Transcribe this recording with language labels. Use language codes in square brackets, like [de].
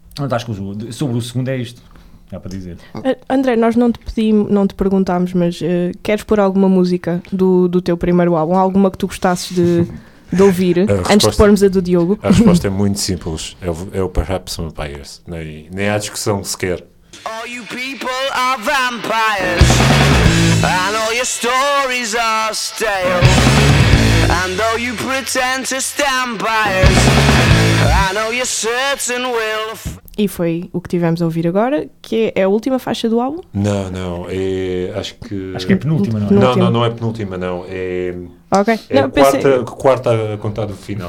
[pt] Então, acho que sobre o segundo é isto. Dá para dizer. André, nós não te perguntámos, mas queres pôr alguma música do teu primeiro álbum? Alguma que tu gostasses de ouvir, antes de pormos a do Diogo? A resposta é muito simples. É o Perhaps Vampires. Nem há discussão sequer. [en] All you people are vampires. And all your stories are stale. And though you pretend to stand by it, I know you're certain we'll... [pt] E foi o que tivemos a ouvir agora, que é a última faixa do álbum? Não, é... Acho que é penúltima, não é? Não, é penúltima, não. É... Ok. É não, quarta a contar do final.